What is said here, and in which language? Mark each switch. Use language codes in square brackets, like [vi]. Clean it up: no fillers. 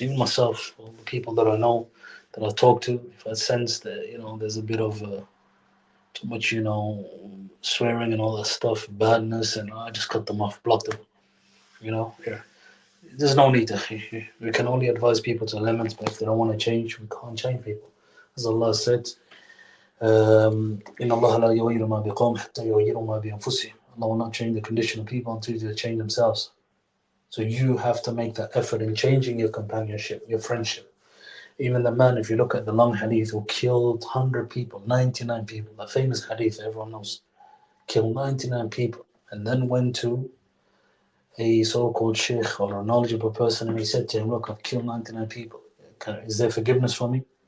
[en] Even myself, all the people that I know, that I talk to, if I sense that there's a bit of too much swearing and all that stuff, badness, and I just cut them off, block them. Yeah. There's no need. We can only advise people to limits, but if they don't want to change, we can't change people. As Allah said, [ar] إن الله لا يغير ما بقوم حتى يغيروا ما بأنفسهم. [en] Allah will not change the condition of people until they change themselves. So you have to make that effort in changing your companionship, your friendship. Even the man, if you look at the long hadith, who killed 100 people, 99 people, the famous hadith everyone knows, killed 99 people, and then went to a so-called sheikh or a knowledgeable person, and he said to him, look, I've killed 99 people. Is there forgiveness for me?